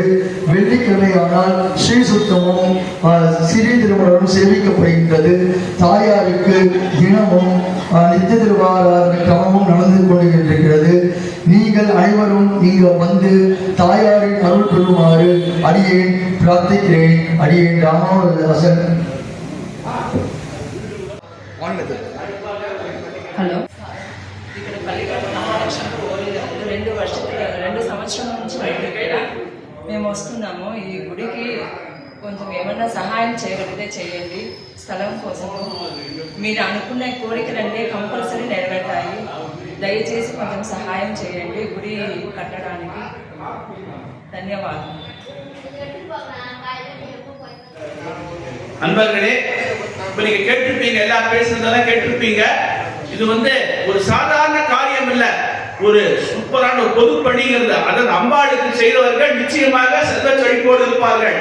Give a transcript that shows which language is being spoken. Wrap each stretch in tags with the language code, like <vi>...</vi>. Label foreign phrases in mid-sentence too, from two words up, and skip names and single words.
<ta>வெள்ளிக்கிழமை ஆனால் ஸ்ரீ சுத்தமும் சிறீ திருமணமும் சேவிக்கப்படுகின்றது. தாயாருக்கு தினமும் நித்திய திருவாராதன கிரமமும் நடந்து கொண்டிருக்கிறது. நீங்கள் அனைவரும் இங்கு வந்து தாயாரின் அருள் பெறுமாறு அடியேன் பிரார்த்திக்கிறேன். அடியேன் ராமாவதாசன்.</ta> <te>హలో, ఇక్కడ పల్లికట్ట మహాలక్ష్మి కోవిల్ 2 సంవత్సరాల నుంచి మేము వస్తున్నాము. ఈ గుడికి కొంచెం ఏమన్నా సహాయం చేయగలిగితే చేయండి. స్థలం కోసము మీరు అనుకున్న కోరికలన్నీ కంపల్సరీ నెరవేరుతాయి. దయచేసి కొంచెం సహాయం చేయండి గుడి కట్టడానికి. ధన్యవాదాలు.</te> <ta>அன்பர்களே, இப்ப நீங்க கேட்டிருப்பீங்க, எல்லாம் பேசுறதெல்லாம் கேட்டிருப்பீங்க. இது வந்து ஒரு சாதாரண காரியம் இல்ல, ஒரு சூப்பரான ஒரு பொது பணிங்கிறது. அதாவது அம்பாளுக்கு செய்தவர்கள் நிச்சயமாக செல்வ செழிப்போடு இருப்பார்கள்.</ta>